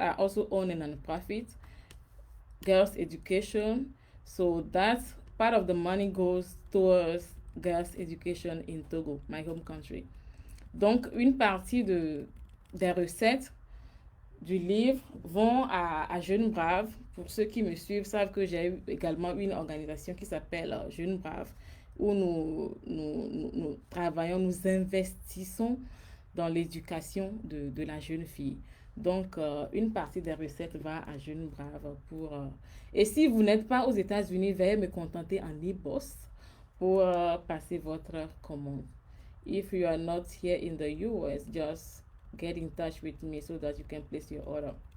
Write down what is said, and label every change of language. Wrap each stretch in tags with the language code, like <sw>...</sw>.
<en>I also own a non-profit, girls education, so that's part of the money goes towards girls education in Togo, my home country.</en> <fr>Donc une partie des recettes du livre vont à Jeunes Braves. Pour ceux qui me suivent savent que j'ai également une organisation qui s'appelle Jeunes Braves, où nous travaillons, nous investissons dans l'éducation de la jeune fille. Donc, une partie des recettes va à Jeunes Braves pour... Et si vous n'êtes pas aux États-Unis, veuillez me contacter en e-boss pour passer votre commande.</fr> <en>If you are not here in the US, just get in touch with me so that you can place your order.</en>